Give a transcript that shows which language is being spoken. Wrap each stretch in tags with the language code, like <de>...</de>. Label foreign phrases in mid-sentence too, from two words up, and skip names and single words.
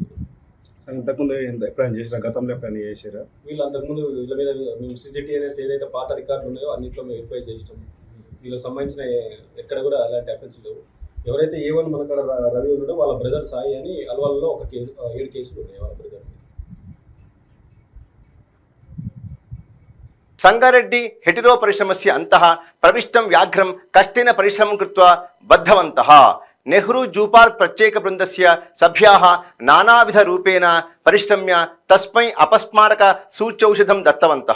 <te>ఇంతకుముందు ఎప్పుడైనా చేసిన గతంలో ఎప్పుడైనా చేసారా? వీళ్ళు అంతకుముందు వీళ్ళ మీద మేము CCTVs ఏదైతే పాత రికార్డులు ఉన్నాయో అన్నింటిలో మేము వెరిఫై చేసినాము. వీళ్ళకి సంబంధించిన ఎక్కడ కూడా అలాంటి అఫెన్స్ లేవు. ఎవరైతే A1 మనకాడ రవి ఉన్నాడో వాళ్ళ బ్రదర్ సాయి అని అల్వాల్లో 7 కేసులు ఉన్నాయి వాళ్ళ బ్రదర్.</te> <sa>संगारेड्डी हेटिरो परिश्रमस्य अन्तः प्रविष्टं व्याघ्रं कष्टेन परिश्रमं कृत्वा बद्धवन्तः। नेहरू जू पार्क प्रत्येक वृन्दस्य सभ्याः नानाविधरूपेण परिश्रम्य तस्मै अपस्मारक सूच्यौषधं दत्तवन्तः।</sa>